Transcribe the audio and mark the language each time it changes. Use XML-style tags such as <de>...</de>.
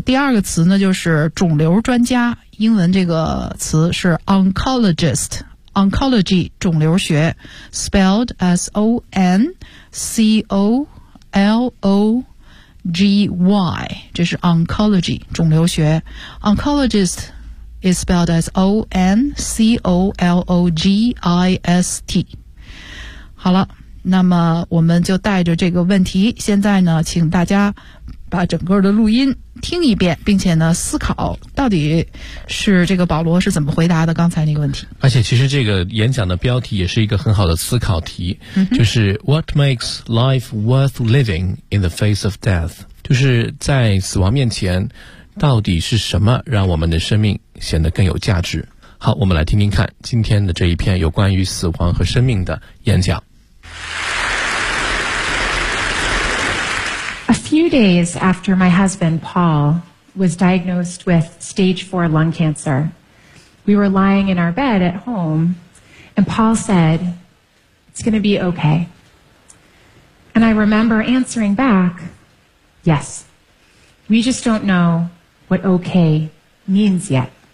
<zh>第二个词呢，就是肿瘤专家，英文这个词是 oncology 肿瘤学 ，</zh> <en>spelled as O N C O L O G Y，</en> <zh>这是 oncology 肿瘤学 ，</zh> <en>oncologist is spelled as O N C O L O G I S T。</en> <zh>好了。那么我们就带着这个问题，现在呢，请大家把整个的录音听一遍，并且呢，思考到底是这个保罗是怎么回答的刚才那个问题。而且其实这个演讲的标题也是一个很好的思考题，嗯，</zh> <en>就是 What makes life worth living in the face of death?</en> <zh>就是在死亡面前，到底是什么让我们的生命显得更有价值？好，我们来听听看今天的这一篇有关于死亡和生命的演讲。</zh> <en>A few days after my husband, Paul, was diagnosed with stage 4 lung cancer, we were lying in our bed at home, and Paul said, "It's going to be okay." And I remember answering back, "Yes, we just don't know what okay means yet."</en>